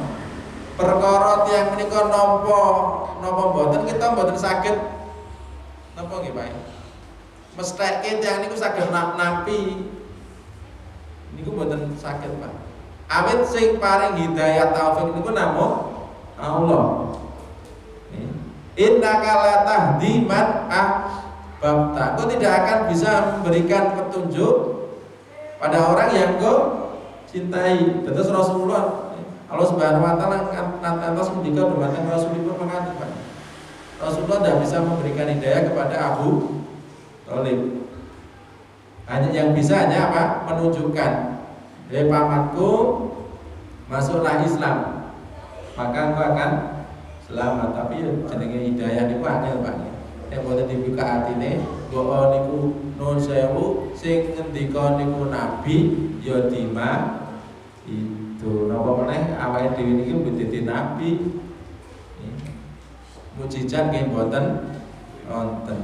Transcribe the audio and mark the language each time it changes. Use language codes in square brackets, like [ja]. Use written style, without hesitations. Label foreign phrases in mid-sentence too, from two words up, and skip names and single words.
[jv] Perkara tiyang menika napa mboten kita mboten saged napa nggih Pak? Mestheke tiyang niku saged nampi. Niku mboten saged Pak. Awit sing paring hidayah taufik niku namung Allah. [ar] إنك لا تهدي من أحببت. [id] Kau tidak akan bisa memberikan petunjuk pada orang yang kau cintai. Terus Rasulullah Allah [ar] سبحانه وتعالى [id] nantos ketika dumateng Rasulullah mengatakan Rasulullah tidak bisa memberikan hidayah kepada Abu Thalib. Hanya yang bisa hanya apa? Menunjukkan, pamanku masuklah Islam, maka engkau akan selamat. [jv] Tapi jenenge hidayah niku angel Pak. Nek boten dibuka atine, mbok niku nun sewu sing ngendika niku nabi ya dima itu napa meneh awake dhewe niki dadi nabi. Mukjizat nggih mboten wonten.